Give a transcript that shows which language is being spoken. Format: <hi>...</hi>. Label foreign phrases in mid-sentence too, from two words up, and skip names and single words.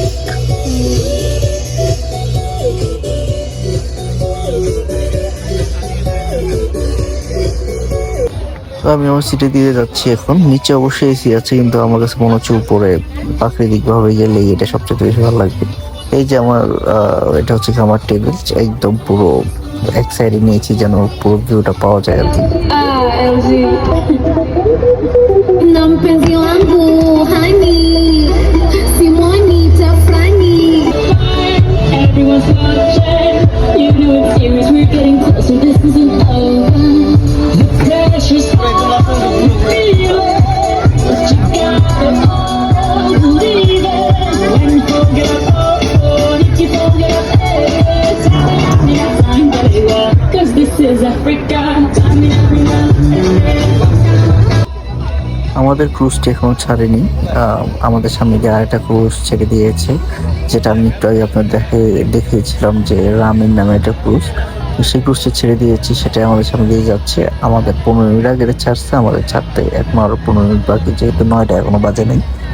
<bn>তো আমি আমার সিটে দিয়ে যাচ্ছি এখন। নিচে অবশ্যই এসি আছে, কিন্তু আমার কাছে মনে হচ্ছে উপরে প্রাকৃতিক ভাবে গেলে এটা সবচেয়ে বেশি ভালো লাগবে। এই যে আমার এটা হচ্ছে আমার টেবিল, একদম পুরো এক সাইডে নিয়েছি যেন পুরো ভিউটা পাওয়া যায় আর কি।</bn> <sw>Na mpenzi wangu hani simwoni tafrani.</sw> <en>Everyone's watching, you know it's serious, we're getting closer, this isn't over. The pressure's on, feel it, but you gotta all believe it. When you forget, if you forget it, time, baby, 'cause this is Africa, time is Africa.</en> <bn>আমাদের ক্রুজটি এখনো ছাড়েনি। আমাদের সামনে দিয়ে আরেকটা ক্রুজ ছেড়ে দিয়েছে, যেটা আমি একটু আগে আপনার দেখিয়েছিলাম যে রামিন নামে একটা ক্রুজ। সেই ক্রুজটা ছেড়ে দিয়েছি, সেটাই আমাদের সামনে দিয়ে যাচ্ছে। আমাদের 15 মিনিট আগে ছাড়ছে, আমাদের ছাড়তে এখন আরো 15 মিনিট বাকি, যেহেতু 9টা এখনো বাজে নেই।</bn>